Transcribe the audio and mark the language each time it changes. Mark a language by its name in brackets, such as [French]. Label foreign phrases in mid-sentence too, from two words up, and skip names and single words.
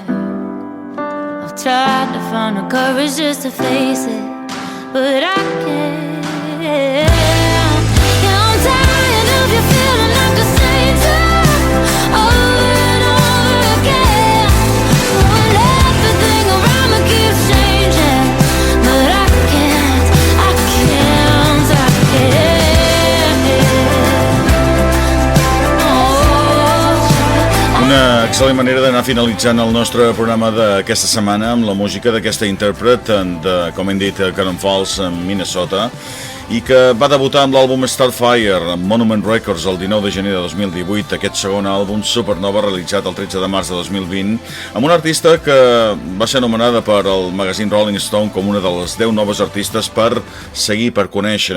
[English] I've tried to find the courage just to face it, but I can't. Yeah, I'm tired of you feeling like a stranger, over and over again. When everything around me keeps changing, but I can't. [Catalan] Una excel·lent manera d'anar finalitzant el nostre programa d'aquesta setmana amb la música d'aquesta intèrpret de, com hem dit, Cannon Falls, Minnesota, i que va debutar amb l'àlbum Starfire amb Monument Records el 19 de gener de 2018, aquest segon àlbum Supernova realitzat el 13 de març de 2020, amb una artista que va ser anomenada per el magazín Rolling Stone com una de les 10 noves artistes per seguir, per conèixer.